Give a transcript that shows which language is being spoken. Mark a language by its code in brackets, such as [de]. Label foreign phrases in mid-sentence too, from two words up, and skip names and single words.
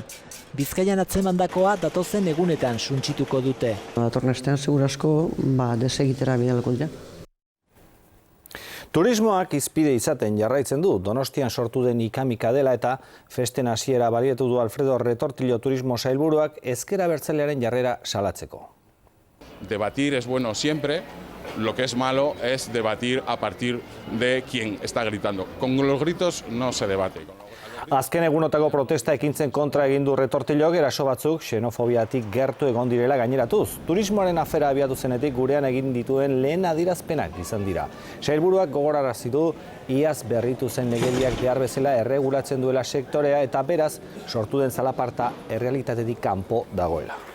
[eu] Bizkaian atzemandakoa datozen egunetan suntsituko dute. Datorren astean segurasko desegitera bidalko dira. Turismoak izpide izaten jarraitzen du. Donostian sortu den ikamika dela eta festen hasiera baliatu du Alfredo Retortillo turismo sailburuak ezker abertzalearen jarrera salatzeko. [es] Debatir es bueno siempre, lo que es malo es debatir a partir de quien está gritando. Con los gritos no se debate. [eu] Azken egunotako protesta ekintzen kontra egin du Retortillok, eraso batzuk xenofobiatik gertu egon direla gaineratuz. Turismoaren afera abiatu zenetik gurean egin dituen lehen adierazpenak izan dira. Sailburuak gogorarazi du iaz berritu zen legediak behar bezala erregulatzen duela sektorea eta beraz sortu den zalaparta errealitatetik kanpo dagoela.